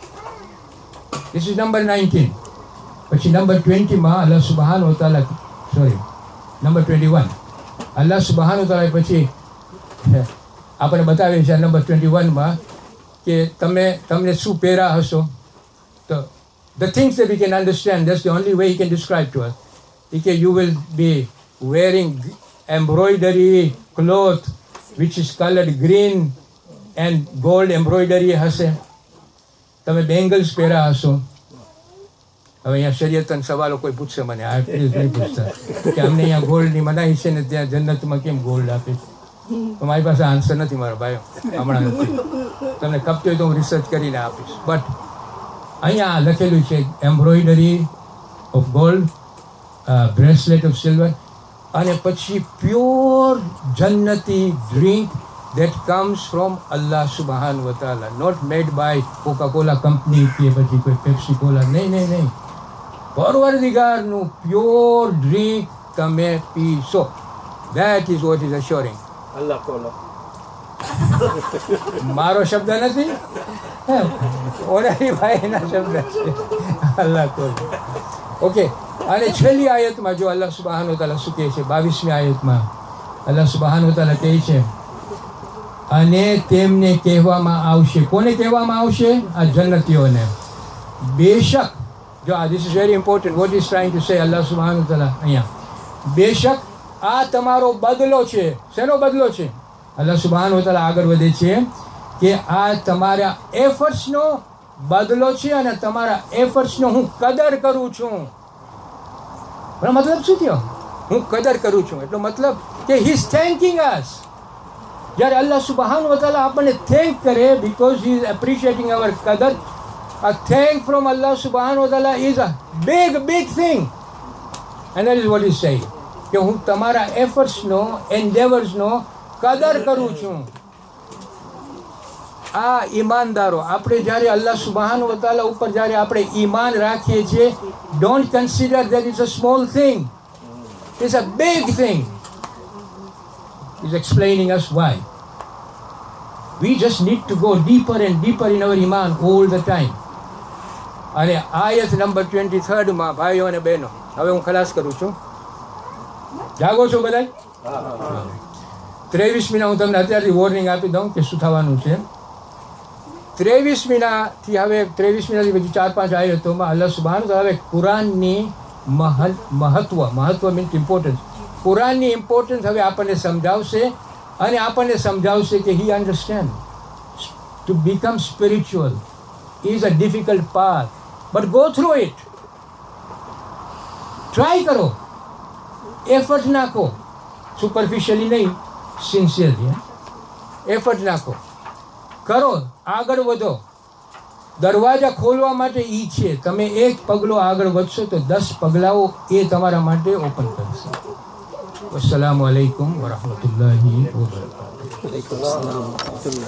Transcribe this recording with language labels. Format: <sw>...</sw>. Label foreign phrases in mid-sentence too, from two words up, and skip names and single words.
<en>this is number 19.</en> <gu>પછી નંબર 20</gu> <ar>الله سبحان و تعالى</ar> <gu>નંબર 21</gu> <ar>الله سبحان و تعالى</ar> <gu>પછી આપણે બતાવે છે નંબર 21 કે તમને શું પહેરા હશો.</gu> <en>તો the things that we can understand, that's the only way he can describe to us. Okay, you will be wearing embroidery cloth which is colored green and gold embroidery હશે.</en> <gu>તમે બેંગલ્સ પહેરા હશો. હવે અહીંયા શરીયતન સવાલો કોઈ પૂછશે મને, આ પ્લીઝ નહીં પૂછતા કે અમને અહીંયા ગોલ્ડની મનાઈ છે ને ત્યાં જન્નતમાં કેમ ગોલ્ડ આપે છે. તો મારી પાસે આન્સર નથી મારા ભાઈઓ, હમણાં નથી. તમને ખપતી હોય તો હું રિસર્ચ કરીને આપીશ.</gu> <en>બટ</en> <gu>અહીંયા લખેલું છે</gu> <en>embroidery of gold, bracelet of silver,</en> <gu>અને પછી</gu> <en>pure jannati drink that comes from</en> <ar>الله سبحانه وتعالى,</ar> <en>not made by Coca-Cola company</en> <gu>કે પછી કોઈ પેપ્સી કોલા. નહીં. પરવરદિગારનું</gu> <en>pure drink</en> <gu>તમે પીશો.</gu> <en>That is what is assuring.</en> <gu>Allah કોલા મારો શબ્દ નથી, ઓરારી ભાઈના શબ્દ છે. અલ્લાહ કોલા. ઓકે. અને છેલ્લી આયતમાં જો</gu> <ar>الله سبحان و تعالى</ar> <gu>શું કહે છે, 22મી આયતમાં</gu> <ar>الله سبحان و تعالى</ar> <gu>કહે છે અને તેમને કહેવામાં આવશે. કોને કહેવામાં આવશે? આ જન્નતીઓને. બેશક જો</gu> <en>this is very important. What is trying to say</en> <ar>الله سبحانه وتعالى</ar> <gu>અહીંયા? બેશક આ તમારો બદલો છે. શેનો બદલો છે?</gu> <ar>الله سبحانه وتعالى</ar> <gu>આગળ વધે છે કે આ તમારા એફર્ટ્સનો બદલો છે અને તમારા એફર્ટ્સનો હું કદર કરું છું. એનો મતલબ શું થયો? હું કદર કરું છું એટલો મતલબ કે</gu> <en>he is thanking us.</en> <gu>જ્યારે</gu> <ar>الله سبحان وتعالى</ar> <gu>આપણને થેન્ક કરે</gu> <en>because he is appreciating our</en> <gu>કદર,</gu> <en>a thank from</en> <ar>الله سبحانه وتعالى</ar> <en>is a big thing. And that is what he's saying,</en> <gu>કે હું તમારા એફર્ટ્સનો એન્ડેવર્સનો કદર કરું છું. આ ઈમાનદારો આપણે જ્યારે</gu> <ar>الله سبحان وتعالى</ar> <gu>ઉપર જ્યારે આપણે ઈમાન રાખીએ છીએ,</gu> <en>don't consider that it's a small thing, it's a big thing. He's explaining us why. We just need to go deeper and deeper in our iman all the time.</en> <gu>અને આયત નંબર 23 માં ભાઈઓ અને બહેનો, હવે હું ખલાસ કરું છું. જાગો છો બધા? 23 મહિના હું તમને અત્યારથી વોર્નિંગ આપી દઉં કે શું થવાનું છે. 23 મહિનાથી હવે 23 મહિનાથી પછી 4-5 આયતોમાં</gu> <ar>الله سبحان</ar> <gu>હવે કુરાનની મહત્વ</gu> <en>means importance,</en> <gu>કુરાનની ઇમ્પોર્ટન્સ હવે આપણને સમજાવશે અને આપણને સમજાવશે કે</gu> <en>he understand to become spiritual is a difficult path, but go through it.</en> <gu>Try કરો, effort નાખો, superficially નહીં, sincerely. effort નાખો, કરો, આગળ વધો. દરવાજા ખોલવા માટે ઈ છે. તમે એક પગલો આગળ વધશો તો 10 પગલાઓ એ તમારા માટે ઓપન કરશે.</gu> <ar>والسلام عليكم ورحمة الله وبركاته.</ar>